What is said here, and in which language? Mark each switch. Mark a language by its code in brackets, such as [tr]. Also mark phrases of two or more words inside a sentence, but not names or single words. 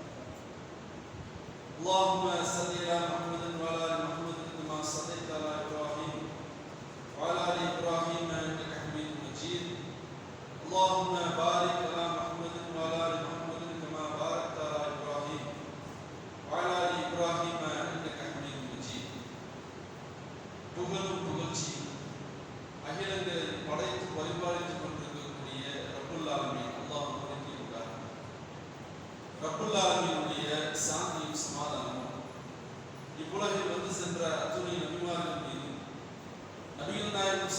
[ar] اللهم صل على محمد وعلى ال محمد كما صليت على ابراهيم وعلى ال ابراهيم انك حميد مجيد. اللهم بارك على محمد وعلى ال محمد كما باركت على ابراهيم وعلى ال ابراهيم انك حميد مجيد. [ta] புகழும் புகழ்ச்சியும் அகிலங்களை படைத்து பரிபாலித்துக் கொண்டிருக்கக்கூடிய [ar] رب العالمين [ta] அல்லாஹ் ஒருவனுக்கே. [ar] رب العالمين [ta] சாந்தியும் சமாதானமும் இவ்வுலகில் வந்து சென்ற அத்துணை நபிமார்கள் மீதும் நபிகள் நாயகம்